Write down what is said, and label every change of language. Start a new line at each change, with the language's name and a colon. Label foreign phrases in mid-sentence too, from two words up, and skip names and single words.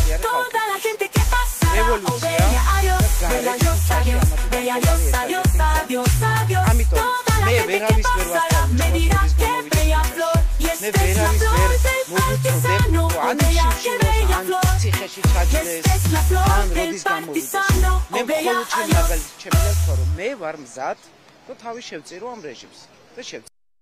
Spanish: Toda la gente que pasa, oh bella adiós, bella adiós, adiós, bella adiós, adiós, adiós, adiós. Toda la gente que pasará me dirá que bella flor. Y esta es la flor del partisano, oh bella, que bella flor. Esta es la flor del partisano, oh bella adiós.
Georgian: მე ვარ მზად, რომ თავი შევწირო ამ რეჟიმს და